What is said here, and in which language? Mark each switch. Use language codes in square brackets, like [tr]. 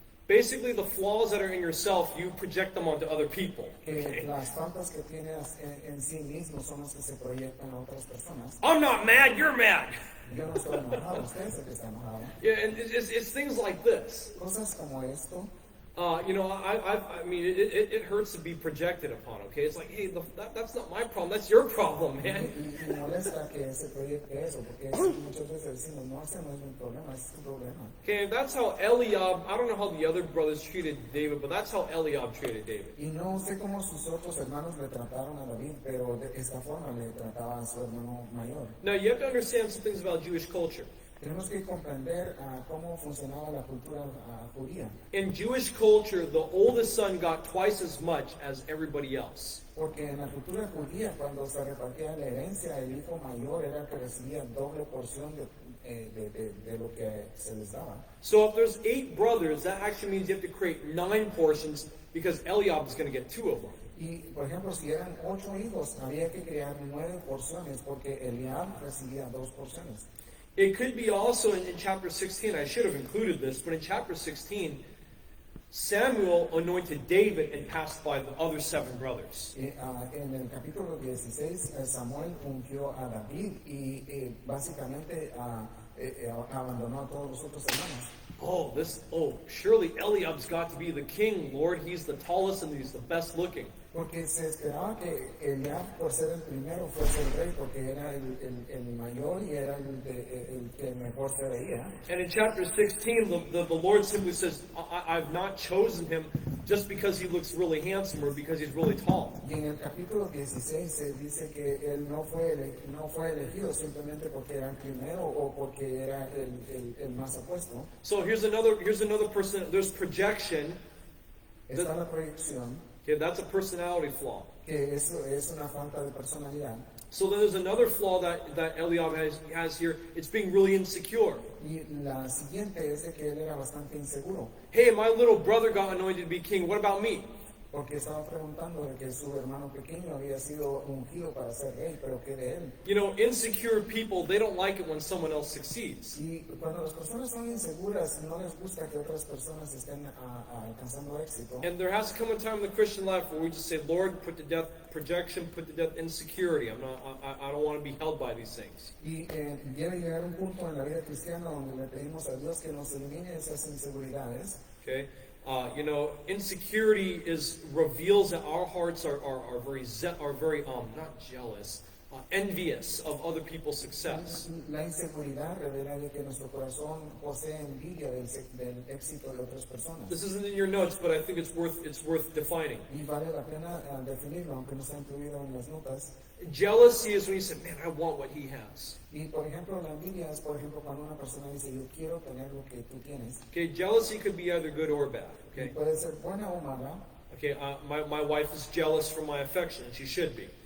[en] Basically, the flaws that are in yourself, you project them onto other people. [es] que las faltas que tienes en sí mismo son las que se proyectan a otras personas. [en] I'm not mad, you're mad. [es] Yo no estoy enojado, usted es el que está enojado. [en] Yeah, and it's things like this. [es] Cosas como esto, [en] I mean, it hurts to be projected upon, okay? It's like, hey, that's not my problem, that's your problem, man. [es] y molesta que se proyecte eso, porque muchas veces decimos, no, ese no es mi problema, ese es tu problema. [en] Okay, that's how Eliab, I don't know how the other brothers treated David, but that's how Eliab treated David. [es] Y no sé cómo sus otros hermanos le trataron a David, pero de esta forma le trataba a su hermano mayor. [en] Now, you have to understand some things about Jewish culture. [es] Tenemos que comprender cómo funcionaba la cultura judía. [en] In Jewish culture, the oldest son got twice as much as everybody else. [es] Porque en la cultura judía, cuando se repartía la herencia, el hijo mayor era el que recibía doble porción de lo que se les daba. [en] So if there's 8 brothers, that actually means you have to create 9 portions because Eliab is going to get 2 of them. [es] Y, por ejemplo, si eran 8 hijos, había que crear 9 porciones, porque Eliab recibía 2 porciones. [en] It could be also in chapter 16, I should have included this, but in chapter 16, Samuel anointed David and passed by the other 7 brothers. [es] En el capítulo 16, Samuel ungió a David y básicamente abandonó a todos los otros hermanos. [en] Surely Eliab's got to be the king, Lord. He's the tallest and he's the best looking. [es] Porque se esperaba que Eliab, por ser el primero, fuese el rey, porque era el mayor y era el que mejor se veía. [en] And in chapter 16, the Lord simply says, I've not chosen him just because he looks really handsome or because he's really tall. [es] Y en el capítulo 16 se dice que él no fue elegido simplemente porque era el primero o porque era el más apuesto. [en] So here's another person. There's projection. [es] Está la proyección, [en] Okay, that's a personality flaw. [es] que eso es una falta de personalidad. [en] So then there's another flaw that Eliab has here. It's being really insecure. [es] Y la siguiente es de que él era bastante inseguro, [en] Hey, my little brother got anointed to be king. What about me? [es] porque estaba preguntando de que su hermano pequeño había sido ungido para ser rey, pero ¿qué de él? [en] Insecure people, they don't like it when someone else succeeds. [es] Y cuando las personas son inseguras, no les gusta que otras personas estén alcanzando éxito. [en] And there has to come a time in the Christian life where we just say, Lord, put to death projection, put to death insecurity. I don't want to be held by these things. [es] Y debe llegar un punto en la vida cristiana donde le pedimos a Dios que nos elimine esas inseguridades. [en] Okay? Insecurity reveals that our hearts are very not jealous, envious of other people's success. [es] La inseguridad revela de que nuestro corazón posee envidia del éxito de otras personas. [en] This isn't in your notes, but I think it's worth defining. [es] Y vale la pena definirlo, aunque no está incluido en las notas. [en] Jealousy is when you say, man, I want what he has. [es] Y por ejemplo, la envidia es, por ejemplo, cuando una persona dice, yo quiero tener lo que tú tienes. [en] Okay, jealousy could be either good or bad. [es] Y [en] Okay. [es] puede ser buena o mala. [en] Okay, my wife is jealous for my affection, and she should be.